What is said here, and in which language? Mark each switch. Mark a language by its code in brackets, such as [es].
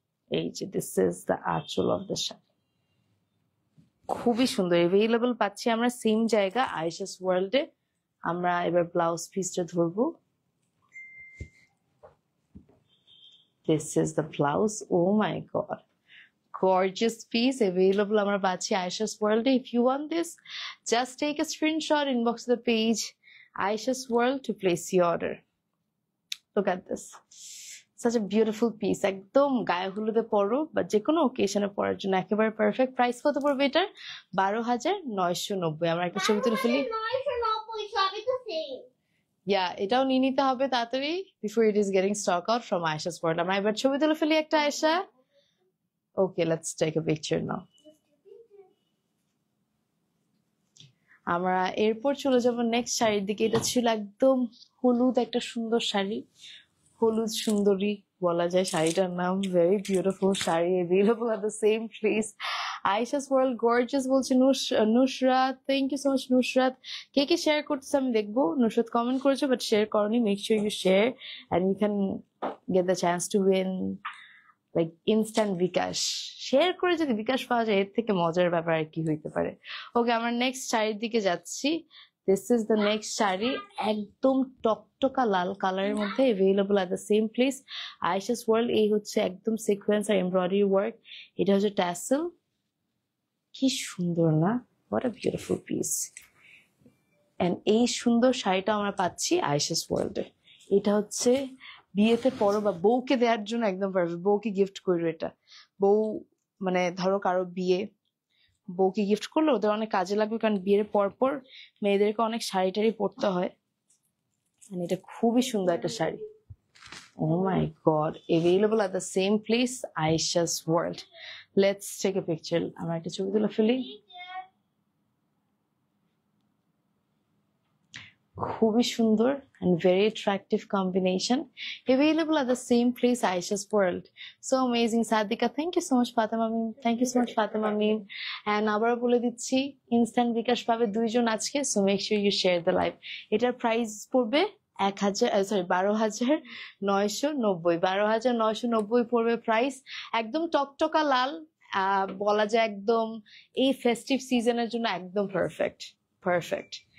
[bn] এই যে [en] this is the [bn] আঁচল অফ দ্য শাড়ি, খুবই সুন্দর অ্যাভেলেবল পাচ্ছি আমরা সেম জায়গা আয়েশাস ওয়ার্ল্ডে। আমরা এবার ব্লাউজ পিসটা ধরবো। [en] This is the blouse. Oh my god, gorgeous piece available [bn] আমরা পাচ্ছি [en] আয়েশাস ওয়ার্ল্ডে। If you want this, just take a screenshot, inbox the page Aisha's World to place the order. Look at this, such a beautiful piece, [bn] একদম গায়ে হলুদে পরো বা যে কোনো ওকেশনে পরার জন্য একেবারে পারফেক্ট। প্রাইস কত পড়বে এটার? 12,990। আমরা একটা ছবি তুলে ফেলি। 990 সবই তো সেম। এটাও নিয়ে নিতে হবে তাড়াতাড়ি [en] before it is getting stock out from Aisha's World। [bn] আমরা এবার ছবি তুলে ফেলি একটা Ayesha. [en] Okay, let's take a picture now. [bn] আমরা এরপর চলে যাব নেক্সট শাড়ির দিকে। এটা ছিল একদম হলুদ একটা সুন্দর শাড়ি, হলুদ সুন্দরী বলা যায় শাড়িটার নাম। [en] Very beautiful sari available at the same place Aisha's World। Gorgeous [bn] বলছে [en] Nusrat, thank you so much Nusrat. [bn] K K share করতেছে আমি দেখবো। নুসরাত কমেন্ট করেছো বাট শেয়ার করনি, [en] make sure you share and you can get the chance to win like instant [bn] bKash. Share করে যদি বিকাশ পাওয়া যায় এর থেকে মজার ব্যাপার আর কি হইতে পারে। ওকে, আমরা নেক্সট শাড়ির দিকে যাচ্ছি। [en] this is the next [bn] sari, একদম টকটকা লাল কালারের মধ্যে [en] available at the same place [bn] Ayesha's world. এই হচ্ছে একদম সিকোয়েন্স আর এমব্রয়ডারি ওয়ার্ক, এটা হচ্ছে ট্যাসেল। কি সুন্দর না, [en] What a beautiful piece. [bn] And এই সুন্দর শাড়িটা আমরা পাচ্ছি আয়েশাস ওয়ার্ল্ডে। এটা হচ্ছে বিয়েতে পরো বা বউকে দেওয়ার জন্য একদম পারফেক্ট। বউকে গিফট করবে এটা। বউ মানে ধরো কারো বিয়ে, বউকে গিফট করলে ওদের অনেক কাজে লাগবে, কারণ বিয়ের পরপর মেয়েদেরকে অনেক শাড়ি টাড়ি পরতে হয়। এটা খুবই সুন্দর একটা sari. [en] Oh my god, available at the same place Aisha's World. Let's take a picture. [bn] আমরা একটা ছবি তুলে ফেলি। খুবই সুন্দর [en] and very attractive combination available at the same place Aisha's World. So amazing Sadika, thank you so much Fatima Mim, thank you so much Fatima Mim। [bn] and আবার বলে দিচ্ছি ইনস্ট্যান্ট বিকাশ পাবে দুইজন আজকে, [en] so make sure you share the live। [bn] এটার price পড়বে 12,990। 12,990 পড়বে price. একদম টকটকা লাল, বলা যায় একদম এই ফেস্টিভ সিজনের জন্য একদম পারফেক্ট পারফেক্ট।